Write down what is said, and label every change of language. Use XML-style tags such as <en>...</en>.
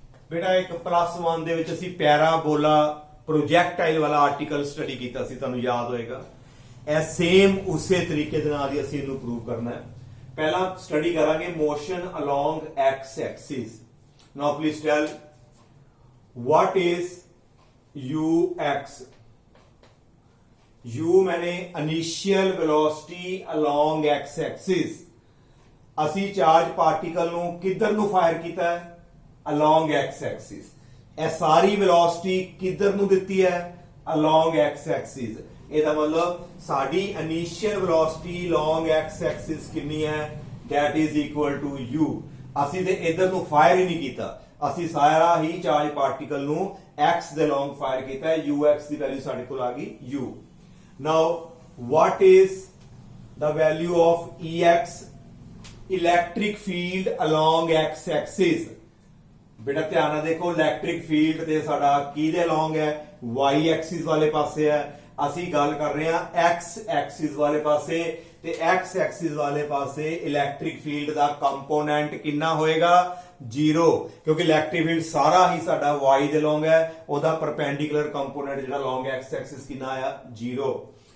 <pa>ਬੇਟਾ ਇੱਕ +1 ਦੇ ਵਿੱਚ ਅਸੀਂ ਪੈਰਾਬੋਲਾ ਪ੍ਰੋਜੈਕਟਾਈਲ ਵਾਲਾ ਆਰਟੀਕਲ ਸਟੱਡੀ ਕੀਤਾ ਸੀ, ਤੁਹਾਨੂੰ ਯਾਦ ਹੋਏਗਾ। ਇਹ ਸੇਮ ਉਸੇ ਤਰੀਕੇ ਦੇ ਨਾਲ ਹੀ ਅਸੀਂ ਇਹਨੂੰ ਪ੍ਰੂਵ ਕਰਨਾ ਹੈ। ਪਹਿਲਾਂ ਸਟੱਡੀ ਕਰਾਂਗੇ motion along x axis।</pa> <en>Now please tell what is ux।</en> <hi>u मैंने initial velocity along x axis.</hi> <pa>ਅਸੀਂ ਚਾਰਜ ਪਾਰਟੀਕਲ ਨੂੰ ਕਿੱਧਰ ਨੂੰ ਫਾਇਰ ਕੀਤਾ ਹੈ, ਅਲੋਂਗ x एक्सिस। ਇਹ ਸਾਰੀ ਵੈਲੋਸਿਟੀ ਕਿੱਧਰ ਨੂੰ ਦਿੱਤੀ ਹੈ, ਅਲੋਂਗ x एक्सिस। ਇਹਦਾ ਮਤਲਬ ਸਾਡੀ initial velocity along x axis ਕਿੰਨੀ ਹੈ,</pa> <en>that is equal to u।</en> <pa>ਅਸੀਂ ਤੇ ਇਧਰ ਨੂੰ ਫਾਇਰ ਹੀ ਨਹੀਂ ਕੀਤਾ, ਅਸੀਂ ਸਾਰਾ ਹੀ ਚਾਰਜ ਪਾਰਟੀਕਲ ਨੂੰ x ਦੇ ਅਲੋਂਗ ਫਾਇਰ ਕੀਤਾ ਹੈ। ux ਦੀ ਵੈਲਿਊ ਸਾਡੇ ਕੋਲ ਆ ਗਈ u।</pa> <en>Now, what is the value of Ex, electric field along x axis?</en> <pa>बेटा ध्यान ਨਾਲ देखो, इलेक्ट्रिक फील्ड ਤੇ ਸਾਡਾ ਕਿਹਦੇ along ਹੈ, y axis ਵਾਲੇ ਪਾਸੇ ਹੈ। ਅਸੀਂ ਗੱਲ ਕਰ ਰਹੇ ਹਾਂ x axis ਵਾਲੇ ਪਾਸੇ, ਤੇ x axis ਵਾਲੇ ਪਾਸੇ ਇਲੈਕਟ੍ਰਿਕ ਫੀਲਡ ਦਾ ਕੰਪੋਨੈਂਟ ਕਿੰਨਾ ਹੋਏਗਾ, 0, ਕਿਉਂਕਿ ਇਲੈਕਟ੍ਰਿਕ ਫੀਲਡ ਸਾਰਾ ਹੀ ਸਾਡਾ y ਦੇ along ਹੈ, ਉਹਦਾ ਪਰਪੈਂਡੀਕੂਲਰ ਕੰਪੋਨੈਂਟ ਜਿਹੜਾ along x axis ਕਿੰਨਾ ਆਇਆ, 0।</pa>